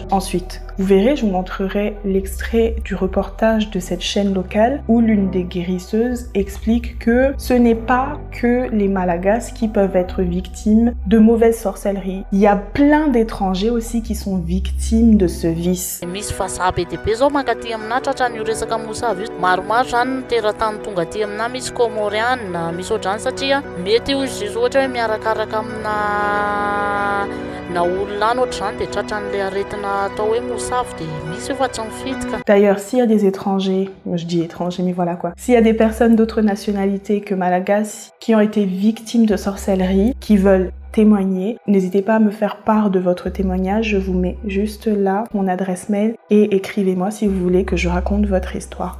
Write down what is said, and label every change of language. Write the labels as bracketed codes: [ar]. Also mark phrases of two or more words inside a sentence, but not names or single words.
[fr] Ensuite, vous verrez, je vous montrerai l'extrait du reportage de cette chaîne locale où l'une des guérisseuses explique que ce n'est pas que les Malagasy qui peuvent être victimes de mauvaise sorcellerie. Il y a plein d'étrangers aussi qui sont victimes de ce vice. [mg] Misy fahasabe be zao mankaty amina tratran'io resaka mosavy io maromaro zany ny teratany tonga aty amina misy komoriana misy ohatrany satria mety izy ohatra hoe miarakaraka amina na olona any ohatr'izany de tratran'le aretina atao hoe mosavy de misy fa tsy mifitika. [fr] D'ailleurs, s'il y a des étrangers, je dis étrangers mais voilà quoi, s'il y a des personnes d'autres nationalités que Malagasy qui ont été victimes de sorcellerie, qui veulent témoigner, n'hésitez pas à me faire part de votre témoignage, je vous mets juste là mon adresse mail et écrivez-moi si vous voulez que je raconte votre histoire.